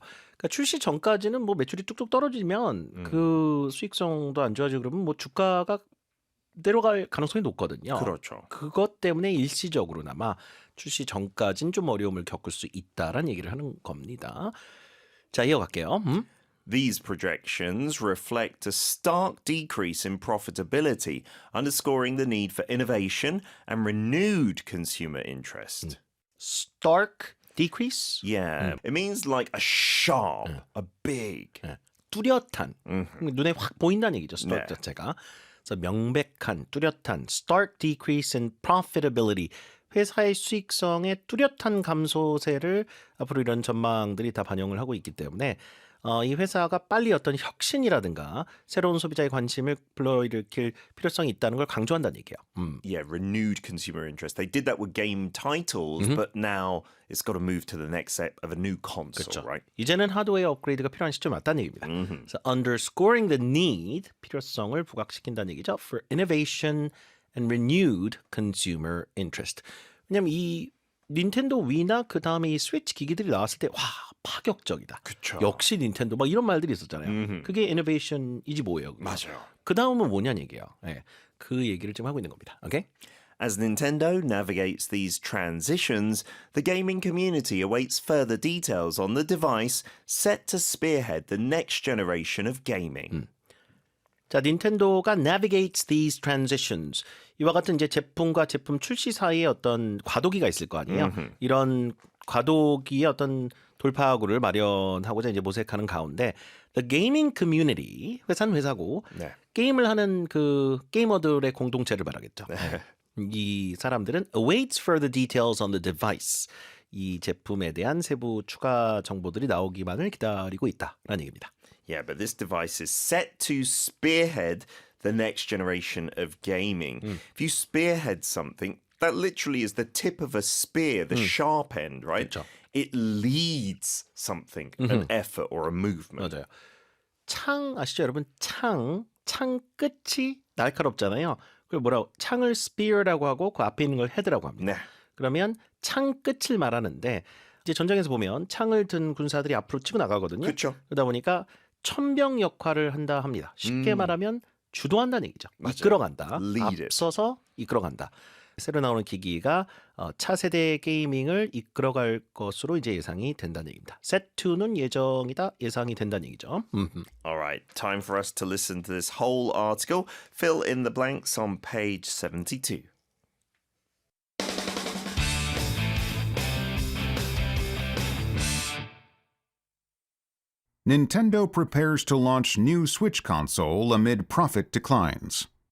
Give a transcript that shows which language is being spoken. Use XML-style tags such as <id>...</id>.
<ko>그러니까 출시 전까지는 뭐 매출이 뚝뚝 떨어지면 그 수익성도 안 좋아지고 그러면 뭐 주가가 내려갈 가능성이 높거든요. 그렇죠. 그것 때문에 일시적으로나마 출시 전까지는 좀 어려움을 겪을 수 있다라는 얘기를 하는 겁니다. 자, 이어갈게요.</ko> <en>These projections reflect a stark decrease in profitability, underscoring the need for innovation and renewed consumer interest. stark decrease. Yeah, it means like a sharp, a big.</en> <ko>뚜렷한 눈에 확 보인다는 얘기죠.</ko> <en>stark</en> <ko>네. 자체가. 그래서 명백한, 뚜렷한</ko> <en>stark decrease in profitability.</en> <ko>회사의 수익성의 뚜렷한 감소세를 앞으로 이런 전망들이 다 반영을 하고 있기 때문에 이 회사가 빨리 어떤 혁신이라든가 새로운 소비자의 관심을 불러일으킬 필요성이 있다는 걸 강조한다는 얘기예요.</ko> <en>Yeah, renewed consumer interest. They did that with game titles, but now it's got to move to the next step of a new console,</en> <ko>그렇죠.</ko> <en>right?</en> <ko>이제는 하드웨어 업그레이드가 필요한 시점이 왔다는 얘기입니다. 그래서</ko> <en>underscoring the need,</en> <ko>필요성을 부각시킨다는 얘기죠.</ko> <en>For innovation and renewed consumer interest.</en> <ko>왜냐하면 이 닌텐도 위나 그 다음에 이 스위치 기기들이 나왔을 때 와 파격적이다. 그쵸. 역시 닌텐도 막 이런 말들이 있었잖아요. 그게 innovation이지 뭐예요. 맞아요. 그 다음은 뭐냐는 얘기예요. 예. 그 얘기를 지금 하고 있는 겁니다. 오케이?</ko> <en>As Nintendo navigates these transitions, the gaming community awaits further details on the device set to spearhead the next generation of gaming.</en> <ko>자, 닌텐도가</ko> <en>navigates these transitions.</en> <ko>이와 같은 이제 제품과 제품 출시 사이에 어떤 과도기가 있을 거 아니에요. 이런 과도기의 어떤 돌파구를 마련하고자 이제 모색하는 가운데</ko> <en>the gaming community,</en> <ko>회사는 회사고 네. 게임을 하는 그 게이머들의 공동체를 말하겠죠. 이 사람들은</ko> <en>awaits further details on the device.</en> <ko>이 제품에 대한 세부 추가 정보들이 나오기만을 기다리고 있다라는 얘기입니다.</ko> <en>Yeah, but this device is set to spearhead the next generation of gaming. If you spearhead something, that literally is the tip of a spear, the sharp end, right?</en> <ko>그렇죠.</ko> <en>It leads something, an effort or a movement.</en> <ko>맞아요. 창 아시죠, 여러분? 창 끝이 날카롭잖아요. 그걸 뭐라고? 창을 spear라고 하고 그 앞에 있는 걸 head라고 합니다. 네. 그러면 창 끝을 말하는데 이제 전장에서 보면 창을 든 군사들이 앞으로 치고 나가거든요. 그렇죠. 그러다 보니까 천병 역할을 한다 합니다. 쉽게 말하면 주도한다는 얘기죠. 맞아요. 이끌어간다.</ko> <en>Lead it.</en> <ko>앞서서 이끌어간다. 새로 나오는 기기가 차세대 게이밍을 이끌어갈 것으로 이제 예상이 된다는 얘기입니다. Set 2는 예상이 된다는 얘기죠.</ko> <en>All right, time for us to listen to this whole article. Fill in the blanks on page 72. Nintendo prepares to launch new Switch console amid profit declines.</en>